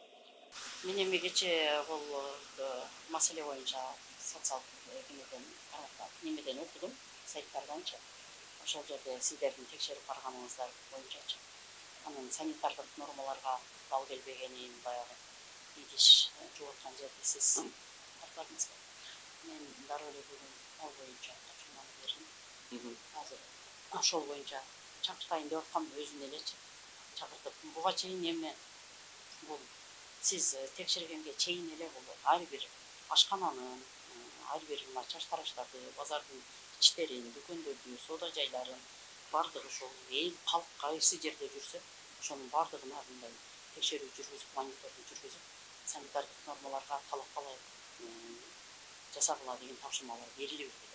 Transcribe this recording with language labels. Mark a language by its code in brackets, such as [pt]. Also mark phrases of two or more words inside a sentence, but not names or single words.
[ky] Мен эми кече бул маселе боюнча социалдык немеден окудум, сайттарданчы. Ошол жерде сиздердин текшерип барганыңыздар боюнчачы. Анын санитардык нормаларга бал келбегенин, баягы идиш жууткан жерди сиз [kk] сұрақтарыңызға. Мен дарөлі бүгін ол бойынша тапсырманы бердім. [ky] Азыр ошол боюнча чакыртайын деп аткам, өзүн элечи чакыртып. Буга чейин эми бул сиз текшергенге чейин эле бул ар бир ашкананын, ар бир чач тараштарды, базардын ичтерин, дүкөндөрдү, соода жайларын бардыгы ошол эл калк кайсы жерде жүрсө, ошонун бардыгына мындай текшерүү жүргүзүп, мониторинг жүргүзүп, санитардык нормаларга талапка ылайык жасагыла деген тапшырмалар берилип жатат.